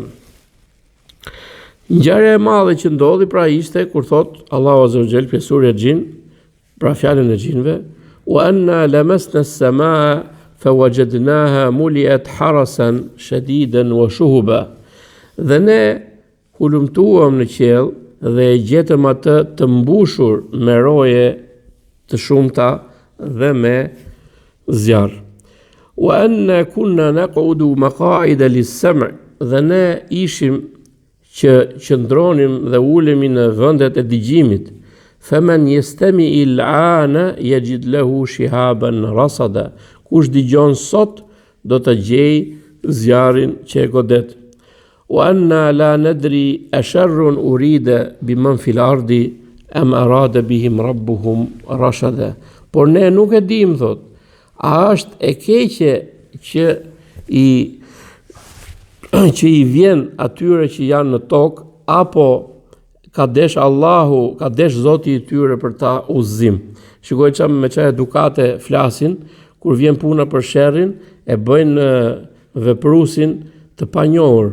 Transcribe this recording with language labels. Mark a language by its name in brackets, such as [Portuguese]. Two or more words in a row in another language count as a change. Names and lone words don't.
[Albanian] Ngjarja e madhe që ndodhi pra ishte kur thot Allahu [Arabic] عز وجل [Albanian] në surën Xhin, pra fjalën e xhinëve: [Arabic] "وأنا لمسنا السماء فوجدناها ملئت حرسا شديدا وشهبا." [Albanian] Dhe ne hulumtuam në qiell dhe e gjetëm atë të mbushur me roje të shumta dhe me zjarr. [Arabic] "وأنا كنا نقعد مقاعد للسمع'." [Albanian] Dhe ne ishim që qëndronim dhe ulemi në vendet e dëgjimit. [Arabic] "فمن يستمع الآن يجد له شهابا رصدا." [Albanian] Kush dëgjon sot do të gjej zjarrin që e godet. [Arabic] "وأنا لا ندري أشر أريد بمن في الأرض أم أراد بهم ربهم رشدا." [Albanian] Por ne nuk e dim, thot, a është e keqe që i vjen atyre që janë në tokë, apo ka desh Allahu, ka desh Zoti i tyre për ta udhëzim. Shikoj çam me çfarë edukate flasin, kur vjen puna për sherrin, e bëjnë veprusin të panjohur.